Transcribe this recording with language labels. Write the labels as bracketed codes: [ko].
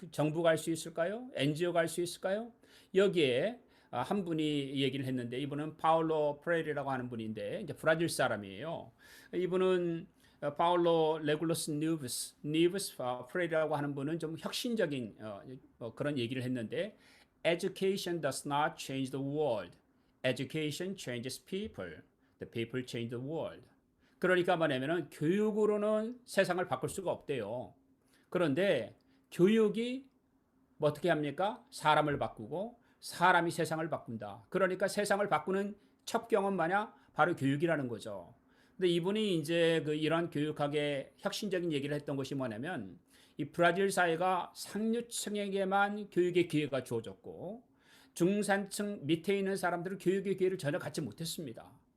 [ko] 정부가 할 수 있을까요? NGO가 할 수 있을까요? 여기에 한 분이 얘기를 했는데 이분은 파울로 프레리라고 하는 분인데 이제 브라질 사람이에요. 이분은 파울로 레굴로스 니브스 프레리라고 하는 분은 좀 혁신적인 그런 얘기를 했는데 [en] Education does not change the world. Education changes people. The people change the world. [ko] 그러니까 뭐냐면은 교육으로는 세상을 바꿀 수가 없대요. 그런데 교육이 뭐 어떻게 합니까? 사람을 바꾸고 사람이 세상을 바꾼다. 그러니까 세상을 바꾸는 첩경은 뭐냐? 바로 교육이라는 거죠. 근데 이분이 이제 그 이런 교육학의 혁신적인 얘기를 했던 것이 뭐냐면 이 브라질 사회가 상류층에게만 교육의 기회가 주어졌고 중산층 밑에 있는 사람들은 교육의 기회를 전혀 갖지 못했습니다.